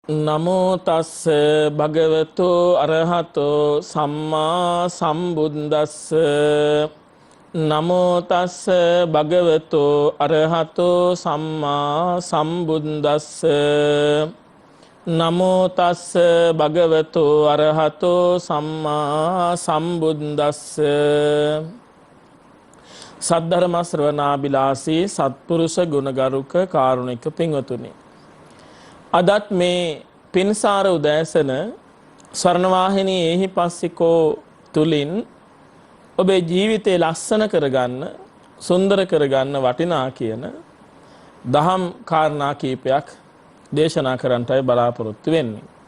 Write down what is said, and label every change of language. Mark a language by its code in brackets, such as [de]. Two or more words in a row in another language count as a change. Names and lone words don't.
[pi] නමෝ තස්ස භගවතු අරහතෝ සම්මා සම්බුද්දස්ස නමෝ තස්ස භගවතු අරහතෝ සම්මා සම්බුද්දස්ස නමෝ තස්ස භගවතු අරහතෝ සම්මා සම්බුද්දස්ස [si] සද්ධර්ම ශ්‍රවණාබිලාසී සත්පුරුෂ ගුණගරුක කාරුණික පින්වතුනි, අදත් මේ පින්සාර උදෑසන ස්වර්ණවාහිනී එහිපස්සිකෝ තුලින් ඔබේ ජීවිතේ ලස්සන කරගන්න, සුන්දර කරගන්න වටිනා කියන දහම් කාරණා කීපයක් දේශනා කරන්නටයි බලාපොරොත්තු වෙන්නේ.